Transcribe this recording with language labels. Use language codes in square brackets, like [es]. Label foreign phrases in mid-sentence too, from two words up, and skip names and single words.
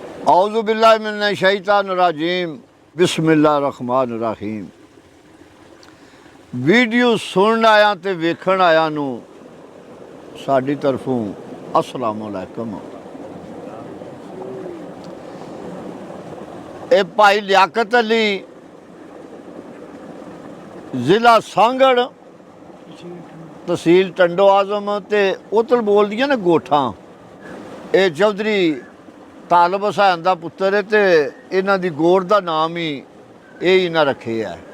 [ar] أعوذ بالله من الشيطان الرجيم بسم الله الرحمن الرحيم. [pa] ویڈیو سنن آیا تے ویکھن آیا نوں ساڈی طرفوں [ar] السلام علیکم. [pa] اے بھائی لیاقت علی ضلع سانگڑ تحصیل ٹنڈو آجم تے اتل بول دیاں نے گوٹھا. یہ چوہدری طالب حسین کا پتر ہے تے انہاں دی گوڑ کا نام ہی یہ انہاں رکھے ہے.